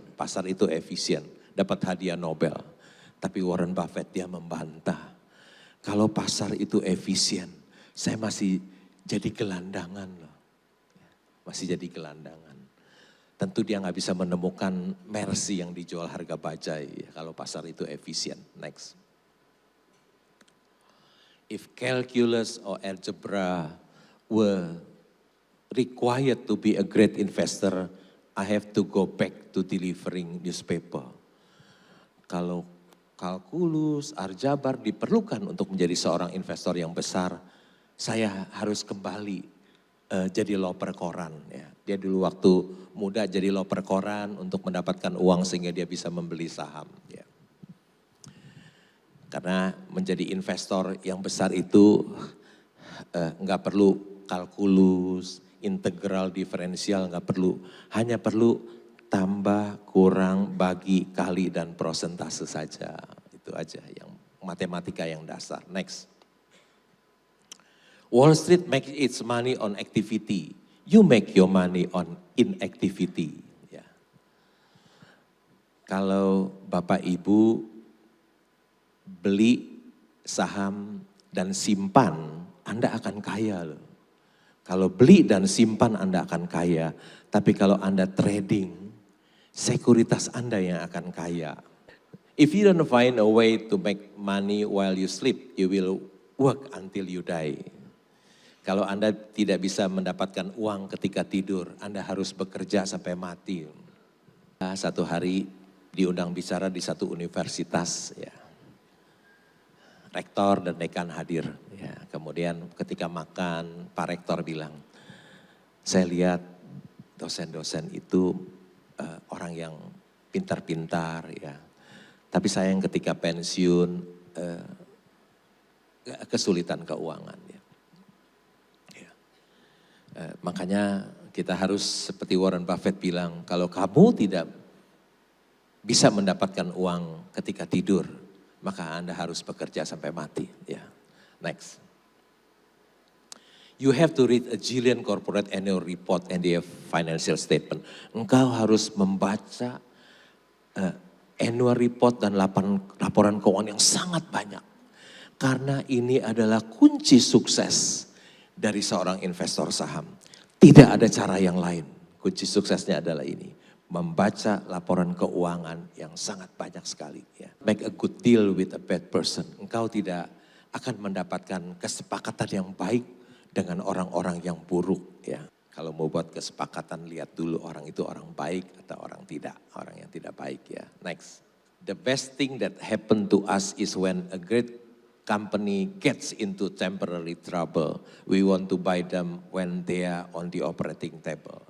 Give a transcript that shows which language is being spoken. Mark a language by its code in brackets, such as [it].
[id] Pasar itu efisien, dapat hadiah Nobel. Tapi Warren Buffett dia membantah. Kalau pasar itu efisien, saya masih jadi gelandangan loh. Masih jadi gelandangan. Tentu dia nggak bisa menemukan Mercy yang dijual harga bajai ya, kalau pasar itu efisien. [en] Next. If calculus or algebra were required to be a great investor, I have to go back to delivering newspaper. [id] Kalau kalkulus, aljabar diperlukan untuk menjadi seorang investor yang besar, saya harus kembali jadi loper koran. Ya. Dia dulu waktu muda jadi loper koran untuk mendapatkan uang sehingga dia bisa membeli saham. Ya. Karena menjadi investor yang besar itu nggak perlu kalkulus, integral, diferensial, nggak perlu. Hanya perlu tambah, kurang, bagi, kali, dan prosentase saja. Itu aja yang matematika yang dasar. [en] Next. Wall Street makes its money on activity. You make your money on inactivity. [id] Ya. Kalau Bapak Ibu beli saham dan simpan, Anda akan kaya loh. Kalau beli dan simpan Anda akan kaya. Tapi kalau Anda trading, sekuritas Anda yang akan kaya. [en] If you don't find a way to make money while you sleep, you will work until you die. [id] Kalau Anda tidak bisa mendapatkan uang ketika tidur, Anda harus bekerja sampai mati. Satu hari diundang bicara di satu universitas, ya. Rektor dan dekan hadir. Ya. Kemudian ketika makan, Pak Rektor bilang, saya lihat dosen-dosen itu orang yang pintar-pintar, ya. Tapi sayang ketika pensiun kesulitan keuangan. Ya. Ya. Makanya kita harus seperti Warren Buffett bilang, kalau kamu tidak bisa mendapatkan uang ketika tidur, maka Anda harus bekerja sampai mati. Ya. Next. [en] You have to read a Jillian corporate annual report and their financial statement. [id] Engkau harus membaca annual report dan laporan keuangan yang sangat banyak. Karena ini adalah kunci sukses dari seorang investor saham. Tidak ada cara yang lain. Kunci suksesnya adalah ini. Membaca laporan keuangan yang sangat banyak sekali. Ya. [en] Make a good deal with a bad person. [id] Engkau tidak akan mendapatkan kesepakatan yang baik dengan orang-orang yang buruk. Ya. Kalau mau buat kesepakatan, lihat dulu orang itu orang baik atau orang tidak. Orang yang tidak baik ya. Next. [en] The best thing that happened to us is when a great company gets into temporary trouble. We want to buy them when they are on the operating table.